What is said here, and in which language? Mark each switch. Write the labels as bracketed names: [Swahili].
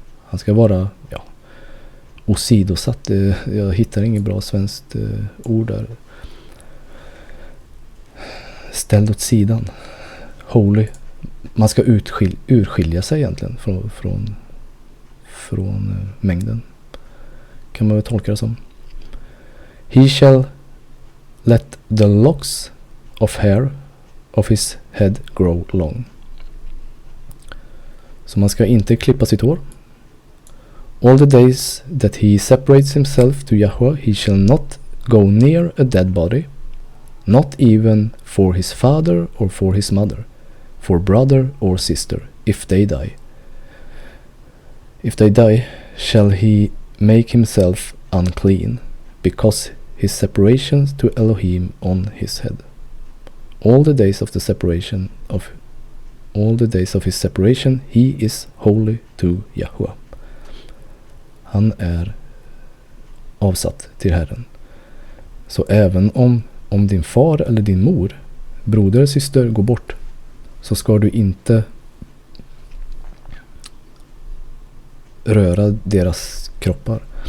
[Swedish] Han ska vara, åsidosatt. Jag hittar inget bra svenskt ord där. Ställd åt sidan. Holy. Man ska urskilja sig egentligen från mängden. Kan man väl tolka det som. [English] He shall let the locks of hair of his head grow long. [Swedish] Så man ska inte klippa sitt hår. [English] All the days that he separates himself to Yahweh, he shall not go near a dead body, not even for his father or for his mother, for brother or sister, if they die. If they die, shall he make himself unclean, because his separation to Elohim on his head. All the days of his separation, he is holy to Yahweh. [Swedish] Han är avsatt till Herren. Så även om din far eller din mor, broder, syster går bort, så ska du inte röra deras kroppar.